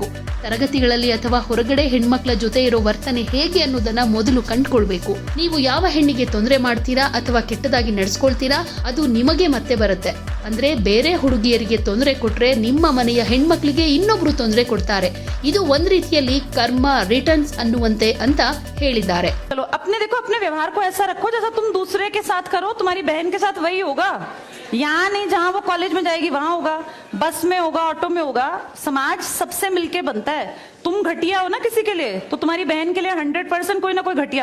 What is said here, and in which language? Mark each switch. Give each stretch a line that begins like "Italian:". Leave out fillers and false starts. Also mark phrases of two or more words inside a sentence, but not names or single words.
Kannada: ತರಗತಿಗಳಲ್ಲಿ ಅಥವಾ ಹೊರಗಡೆ ಹೆಣ್ಮಕ್ಳ ಜೊತೆ ಇರೋ ವರ್ತನೆ ಹೇಗೆ ಅನ್ನೋದನ್ನ ಮೊದಲು ಕಂಡುಕೊಳ್ಬೇಕು. ನೀವು ಯಾವ ಹೆಣ್ಣಿಗೆ ತೊಂದರೆ ಮಾಡ್ತೀರಾ ಅಥವಾ ಕೆಟ್ಟದಾಗಿ ನಡೆಸ್ಕೊಳ್ತೀರಾ, ಅದು ನಿಮಗೆ ಮತ್ತೆ ಬರುತ್ತೆ. ಅಂದ್ರೆ ಬೇರೆ ಹುಡುಗಿಯರಿಗೆ ತೊಂದರೆ ಕೊಟ್ರೆ ನಿಮ್ಮ ಮನೆಯ ಹೆಣ್ಮಕ್ಳಿಗೆ ಇನ್ನೊಬ್ರು ತೊಂದರೆ ಕೊಡ್ತಾರೆ. ಇದು ಒಂದ್ ರೀತಿಯಲ್ಲಿ
English: karma returns
Kannada: ಅನ್ನುವಂತೆ ಅಂತ ಹೇಳಿದ್ದಾರೆ.
Hindi: चलो अपने देखो, अपने व्यवहार को ऐसा रखो जैसा तुम दूसरे के साथ करो, तुम्हारी बहन के साथ वही होगा। यहाँ नहीं, जहाँ वो कॉलेज में जाएगी वहां होगा, बस में होगा, ऑटो में होगा। समाज सबसे मिलके बनता है। तुम घटिया हो ना किसी के लिए, तो तुम्हारी बहन के लिए 100% कोई ना कोई घटिया।